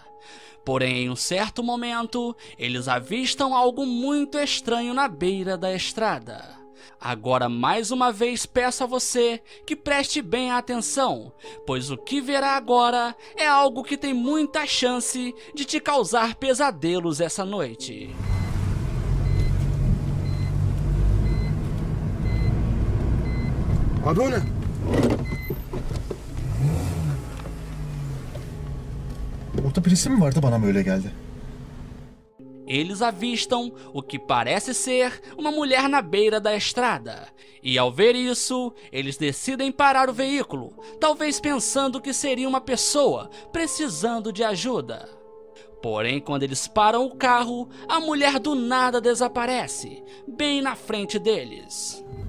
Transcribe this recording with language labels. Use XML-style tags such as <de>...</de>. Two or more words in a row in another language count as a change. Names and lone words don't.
<pt>Porém, em um certo momento, eles avistam algo muito estranho na beira da estrada. Agora, mais uma vez, peço a você que preste bem atenção, pois o que verá agora é algo que tem muita chance de te causar pesadelos essa noite.</pt> <tr>Abi o ne? Orada birisi mi vardı, bana mı öyle geldi?</tr> <pt>Eles avistam o que parece ser uma mulher na beira da estrada. E ao ver isso, eles decidem parar o veículo, talvez pensando que seria uma pessoa precisando de ajuda. Porém, quando eles param o carro, a mulher do nada desaparece, bem na frente deles.</pt>